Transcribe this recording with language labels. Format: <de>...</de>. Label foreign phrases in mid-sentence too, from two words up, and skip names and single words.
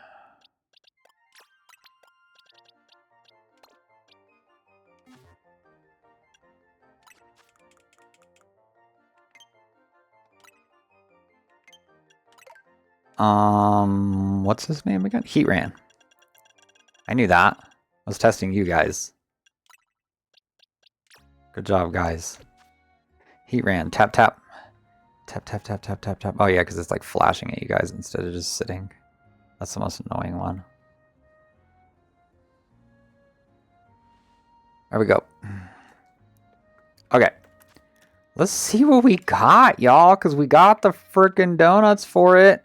<en>What's his name again? Heatran. I knew that. I was testing you guys. Good job, guys. Heatran. Tap, tap. Tap, tap, tap, tap, tap, tap. Oh, yeah, because it's like flashing at you guys instead of just sitting. That's the most annoying one. There we go. Okay. Let's see what we got, y'all, because we got the freaking donuts for it.</en>